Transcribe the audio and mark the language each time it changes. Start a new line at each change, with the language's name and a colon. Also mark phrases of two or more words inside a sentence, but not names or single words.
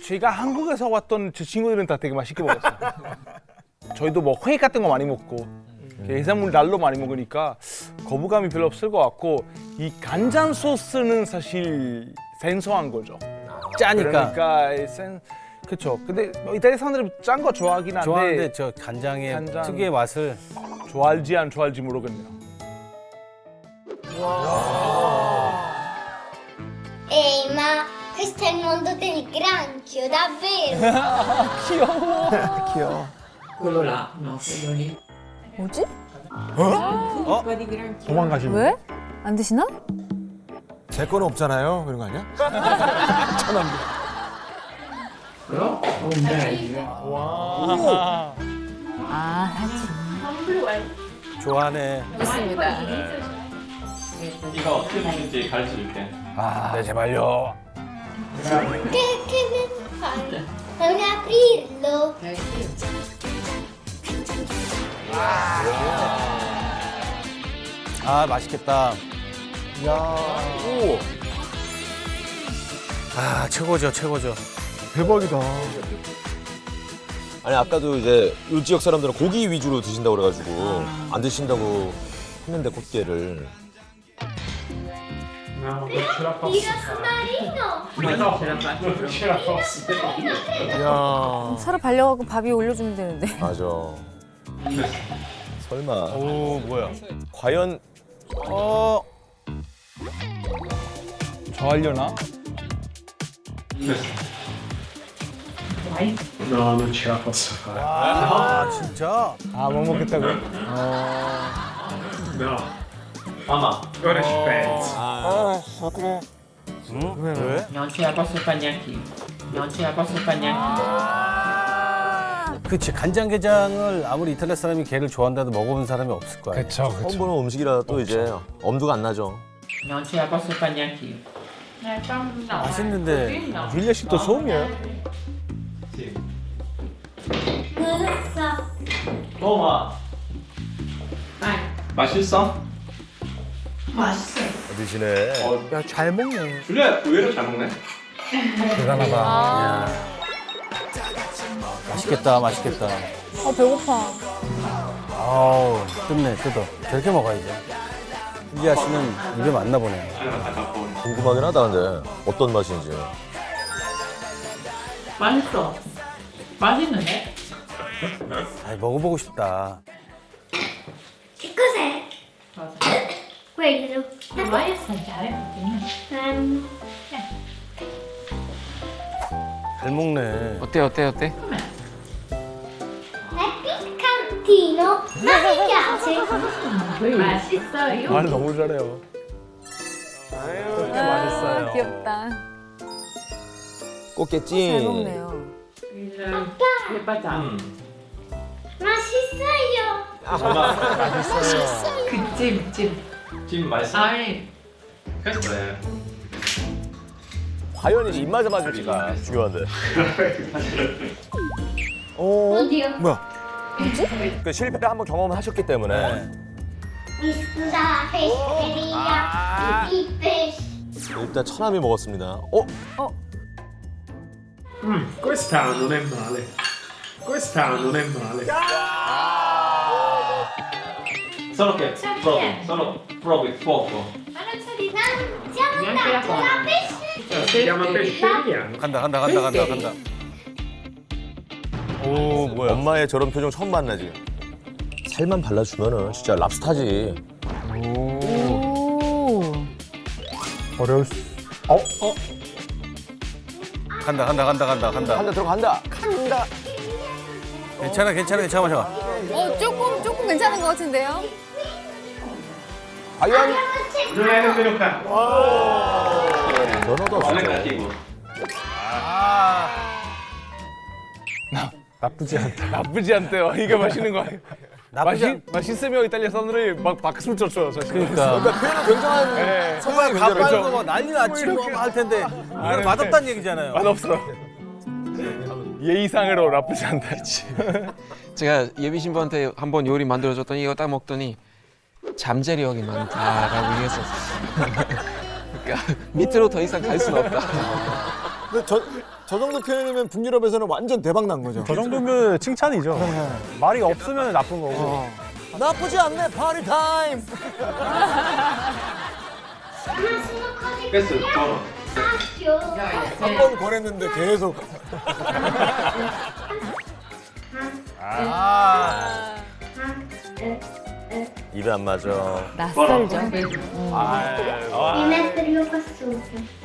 Korean: 제가 한국에서 왔던 제 친구들은 다 되게 맛있게 먹었어요. 저희도 회 같은 거 많이 먹고 해산물 날로 많이 먹으니까 거부감이 별로 없을 것 같고 이 간장 소스는 사실 생소한 거죠. 짜니까. 그러니까 그렇죠. 근데 이탈리아 사람들은 짠 거 좋아하긴 한데 좋아하는데 저 간장의 특유의 맛을 좋아할지 안 좋아할지 모르겠네요.
Italian: Ehi, ma questo è il mondo del granchio, davvero?
Korean: 귀여워.
Italian: quello là, no, quello lì.
Korean: 뭐지?
Italian: Zuppa di granchio.
Korean: 도망가시는 왜? 안 드시나? 제 거는 없잖아요. 그런 거 아니야?
Italian: Però un bel.
Korean: 와. 사진. 좋아하네. 좋습니다. 이거 어떻게 먹는지 가르쳐 줄게. 네, 제발요.
Italian: Che ne fai? Devi aprirlo.
Korean: 맛있겠다. 오. 최고죠, 최고죠. 대박이다. 아니 아까도 이제 이 지역 사람들은 고기 위주로 드신다고 그래가지고 안 드신다고 했는데 꽃게를.
Italian: Non ce la posso fare. Non ce la posso.
Korean: 야. 서로 발려갖고 밥 위에 올려주면 되는데. 맞아. 설마. 오 뭐야? 과연 저 하려나?
Italian: No, non ce la posso fare.
Korean: 아 진짜? 아, 못 먹겠다고?
Italian: No. Mamma. Ora ci penso.
Korean: 그래. 왜?
Italian: Non ce la posso fare neanche io. Non ce la posso fare neanche io.
Korean: 그치 간장게장을 아무리 이탈리아 사람이 게를 좋아한다도 먹어본 사람이 없을 거야. 그쵸, 처음 보는 음식이라 또 이제 엄두가 안 나죠.
Italian: Non ce la posso fare neanche io.
Korean: 맛있는데. 윌리아 씨도 소음이에요? 먹어봐. 맛있어? 드시네. 야, 잘 먹네. 줄리아 의외로 잘 먹네. 대단하다. 맛있겠다, 맛있겠다. 배고파. 아우, 뜯네, 뜯어. 저렇게 먹어야지. 힐리아 씨는 입에 맞나 보네. 궁금하긴 하다 근데 어떤 맛인지. 맛있어. 맛있는데? 아, 먹어보고 싶다.
Italian: Che cos'è? Quello. Vai assaggiare un
Korean: 잘 먹네. 어때 어때 어때?
Italian: È piccantino, ma mi piace.
Korean: 맛있어요. 말 너무 잘해요. 아, 맛있어요. 귀엽다. 꽃게찜. 잘 먹네요.
Italian: Le patate. Mascissaio.
Korean: 맛있어요. 그 찜. 찜 맛있어? 아니. 그래. 과연 이제 입맛에 맞을지가 중요한데.
Italian: Oddio.
Korean: 뭐야? 그 실패를 한번 경험하셨기 때문에
Italian: Mi scusa, pescheria. Il pesce.
Korean: 일단 처남이 먹었습니다.
Italian: Questa non è male. Questa non è male. Solo che solo provi poco. Ma non c'è di tanto. Siamo andati a pesce. Si chiama pesceria.
Korean: 간다. 오 뭐야? 엄마의 저런 표정 처음 봤네 지금. 살만 발라주면은 진짜 랍스타지. 오. 어려울 수. 간다. 간다 들어간다. 간다. 괜찮아. 조금 괜찮은 것 같은데요? 과연
Italian: Non è nemmeno caro.
Korean: 전화도
Italian: Non è
Korean: 없어.
Italian: cattivo.
Korean: 나쁘지 않대요. 이게 맛있는 거 아니에요? 나쁘지 맛있으면 이탈리아 사람들이 막 박수를 쳤어요. 사실. 그러니까. 표현은 굉장한 네. 정말 굉장히 가빠르고 뭐 난리 났지 뭐할 텐데 이건 맛없다는 얘기잖아요. 맛없어. 예의상으로 나쁘지 않다 했지. 제가 예비 신부한테 한번 요리 만들어줬더니 이거 딱 먹더니 잠재력이 많다라고 얘기했었어요. 그러니까 밑으로 더 이상 갈 수는 없다. 근데 저 정도 표현이면 북유럽에서는 완전 대박 난 거죠. 저 정도면 칭찬이죠. 말이 없으면 나쁜 거고. 나쁘지 않네, 파리 타임.
Italian: Questo è buono.
Korean: 한 번 권했는데 계속. 입에 안 맞아. 낯설죠.
Italian: Mi metterlo qua sopra.